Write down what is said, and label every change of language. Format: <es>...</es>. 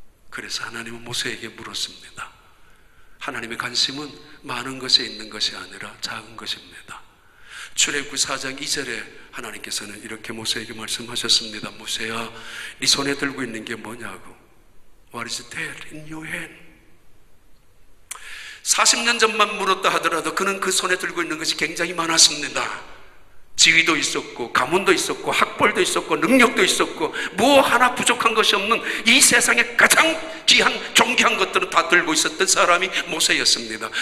<ko>그래서 하나님은 모세에게 물었습니다. 하나님의 관심은 많은 것에 있는 것이 아니라 작은 것입니다. 출애굽기 4장 2절에 하나님께서는 이렇게 모세에게 말씀하셨습니다. 모세야, 네 손에 들고 있는 게 뭐냐고.</ko> <en>What is that in your hand?</en> <ko>40년 전만 물었다 하더라도 그는 그 손에 들고 있는 것이 굉장히 많았습니다. 지위도 있었고, 가문도 있었고, 학벌도 있었고, 능력도 있었고, 뭐 하나 부족한 것이 없는 이 세상에 가장 귀한, 존귀한 것들은 다 들고 있었던 사람이 모세였습니다.</ko>